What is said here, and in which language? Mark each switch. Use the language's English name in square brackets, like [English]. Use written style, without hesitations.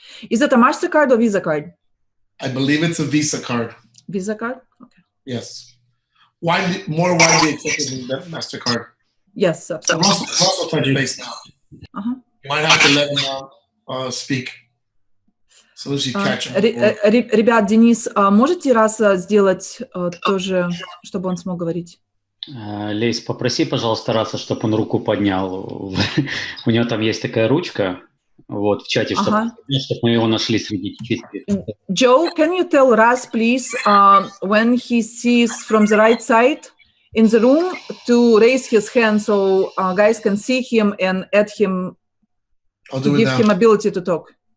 [English] Is it a MasterCard or Visa card? I believe it's a Visa card. Visa card? Okay. Yes. More widely accepted than MasterCard. Yes, absolutely. Russell touch base now. You might have to let him speak. So as you catch him. [Russian] Ребят, Денис, можете раз сделать тоже, чтобы он смог говорить? Лейс, попроси, пожалуйста, Раса, чтобы он руку поднял. У него там есть такая ручка, вот, в чате, чтобы мы его нашли среди чистых. [English] Joe, can you tell Ras, please, when he sees from the right side in the room to raise his hand so guys can see him and add him, to give him ability to talk?